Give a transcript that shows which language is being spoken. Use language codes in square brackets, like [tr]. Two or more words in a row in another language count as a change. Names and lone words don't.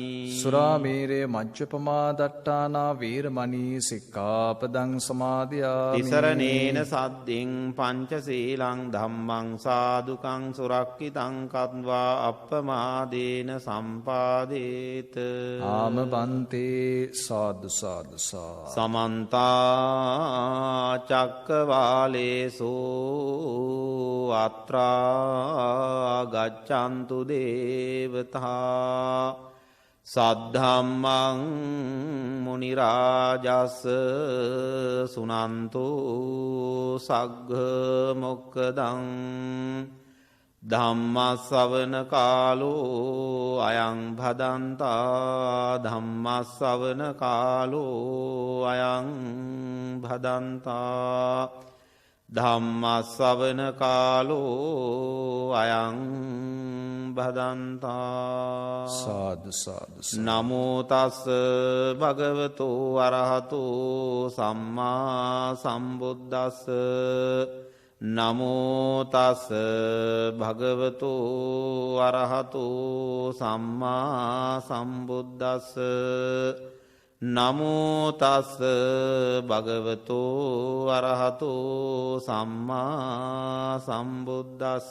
[pi] සුරාමේරය මජ්ජපමා දට්ඨානා වේරමණී සික්ඛාපදං සමාදියාමි. තිසරණේන සද්දින් පංචශීලං ධම්මං සාදුකං සුරක්ඛිතං කତ୍වා අප්පමාදේන සම්පාදේත. ආම බන්තේ සාදු සාදු සා. සමන්ත චක්කවාලේසු අත්‍රා ගච්ඡන්තු දේවතා. සද්ධම්මං මුනි රාජස් සුනන්තු සග්ග මොක්ඛදං ධම්මස්සවන කාලෝ අයං භදන්තා ධම්මස්සවන කාලෝ අයං භදන්තා ධම්මස්සවන කාලෝ අයං භදන්තා සාදු සාදු නමෝ තස් භගවතු අරහතු සම්මා සම්බුද්දස්ස නමෝ තස් භගවතු අරහතු සම්මා සම්බුද්දස්ස නමෝ තස් භගවතු අරහතු සම්මා සම්බුද්දස්ස